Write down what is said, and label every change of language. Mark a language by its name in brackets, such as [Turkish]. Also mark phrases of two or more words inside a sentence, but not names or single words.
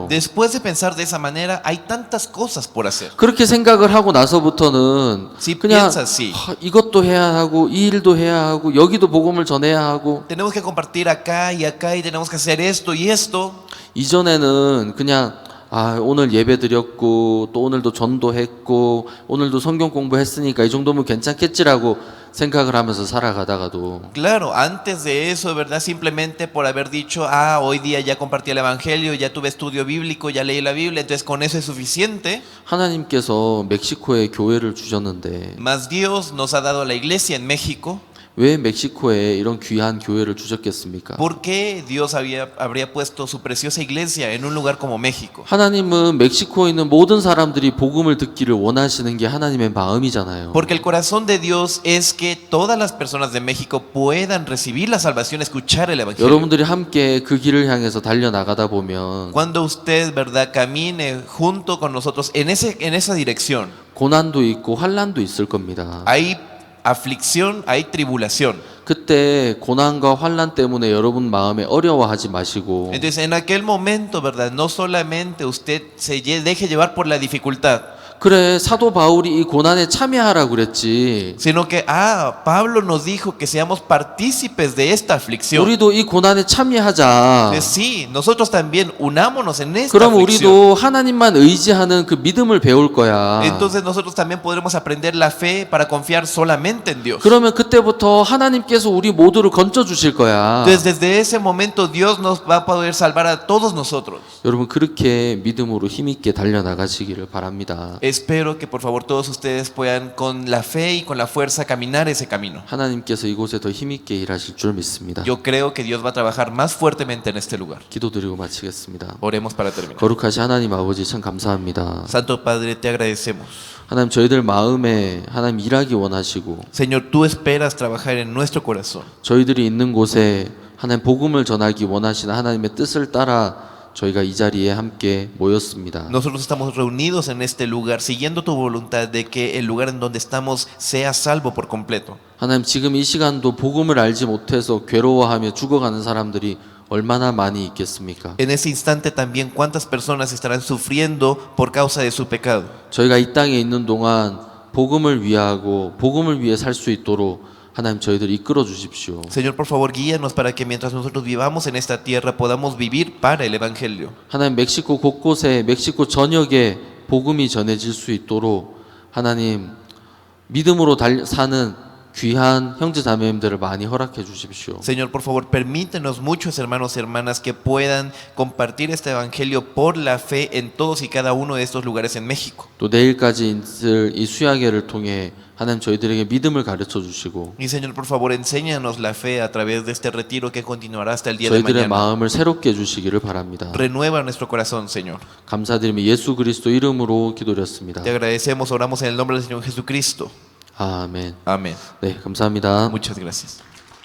[Spanish] Después de pensar de esa manera, hay tantas cosas por hacer. [Korean] 그렇게 생각을 하고 나서부터는 [Spanish] Si [Korean] 그냥 [Spanish] piensas así, [Korean] 이것도 해야 하고 이 일도 해야 하고 여기도 복음을 전해야 하고 [Spanish] tenemos que compartir acá y tenemos que hacer esto y esto. [Korean] 이전에는 그냥 오늘 예배 드렸고 또 오늘도 전도했고 오늘도 성경 공부했으니까 이 정도면 괜찮겠지라고 생각을 하면서 살아가다가도 [Spanish] Claro, antes de eso, ¿verdad? Simplemente por haber dicho, ah, hoy día ya compartí el evangelio, ya tuve estudio bíblico, ya leí la Biblia, entonces con eso es suficiente. [Korean] 하나님께서 멕시코에 교회를 주셨는데 [Spanish] Mas Dios nos ha dado la iglesia en México. [Korean] 왜 멕시코에 이런 귀한 교회를 주셨겠습니까? [Spanish] ¿Por qué Dios habría puesto su preciosa iglesia en un lugar como México? [Korean] 하나님은 멕시코에 있는 모든 사람들이 복음을 듣기를 원하시는 게 하나님의 마음이잖아요. [Spanish] Porque el corazón de Dios es que todas las personas de México puedan recibir la salvación, escuchar el evangelio. [Korean] 여러분들이 함께 그 길을 향해서 달려나가다 보면 [Spanish] Cuando usted, ¿verdad?, camine junto con nosotros en esa dirección, [Korean] 고난도 있고 환난도 있을 겁니다. [Spanish] hay aflicción, hay tribulación. [Korean] 그때 고난과 환난 때문에 여러분 마음에 어려워하지 마시고 [Spanish] Entonces, en aquel momento, ¿verdad?, no solamente usted se deje llevar por la dificultad. [Korean] 그래 사도 바울이 이 고난에 참여하라고 그랬지. [Spanish] sino que, Pablo nos dijo que seamos partícipes de esta aflicción. [Korean] 우리도 이 고난에 참여하자. [Spanish] Sí, nosotros también unámonos en esta [Korean] 그럼 [Spanish] aflicción. [Korean] 우리도 하나님만 의지하는 그 믿음을 배울 거야. [Spanish] Entonces nosotros también podremos aprender la fe para confiar solamente en Dios. [Korean] 그러면 그때부터 하나님께서 우리 모두를 건져 주실 거야. [Spanish] Entonces desde ese momento Dios nos va a poder salvar a todos nosotros. [Korean] 여러분 그렇게 믿음으로 힘있게 달려나가시기를 바랍니다. [Spanish] Espero que por favor todos ustedes puedan con la fe y con la fuerza caminar ese camino. [Korean] 하나님께서 이곳에 더 힘있게 일하실 줄 믿습니다. [Spanish] Yo creo que Dios va a trabajar más fuertemente en este lugar. [Korean] 기도드리고 마치겠습니다. [Spanish] Oremos para terminar. [Korean] 거룩하신 하나님 아버지 참 감사합니다. [Spanish] Santo Padre, te agradecemos. [Korean] 하나님 저희들 마음에 하나님 일하기 원하시고 [Spanish] Señor, tú esperas trabajar en nuestro corazón. [Korean] 저희들이 있는 곳에 하나님 복음을 전하기 원하시는 하나님의 뜻을 따라 저희가 이 자리에 함께 모였습니다. [Spanish] Nosotros estamos reunidos en este lugar siguiendo tu voluntad de que el lugar en donde estamos sea salvo por completo. [Korean] 하나님 지금 이 시간도 복음을 알지 못해서 괴로워하며 죽어가는 사람들이 얼마나 많이 있겠습니까? [Spanish] En ese instante también cuántas personas estarán sufriendo por causa de su pecado. [Korean] 저희가 이 땅에 있는 동안 복음을 위하고 복음을 위해 살 수 있도록 하나님 저희들 이끌어 주십시오. [Spanish] Señor, por favor, guíanos para que mientras nosotros vivamos en esta tierra podamos vivir para el evangelio. [Korean] 하나님 멕시코 곳곳에 멕시코 전역에 복음이 전해질 수 있도록 하나님 믿음으로 사는 귀한 형제 자매님들을 많이 허락해 주십시오. [Spanish] Señor, por favor, permítenos muchos hermanos y hermanas que puedan compartir este evangelio por la fe en todos y cada uno de estos lugares en México. [Korean] 또 내일까지 있을 이 수야계를 통해 하나님 저희들에게 믿음을 가르쳐 주시고 [Spanish] Y Señor, por favor, enséñanos la fe a través de este retiro que continuará hasta el día de [Korean] 저희들의 [Spanish] mañana. [Korean] 마음을 새롭게 해 주시기를 바랍니다. [Spanish] Renueva nuestro corazón, Señor. [Korean] 감사드리며 예수 그리스도 이름으로 기도드렸습니다. [Spanish] Te agradecemos, oramos en el nombre del Señor Jesucristo. [Korean] 아멘. [Spanish] Amén. [Korean] 네, 감사합니다. [Spanish] Muchas gracias.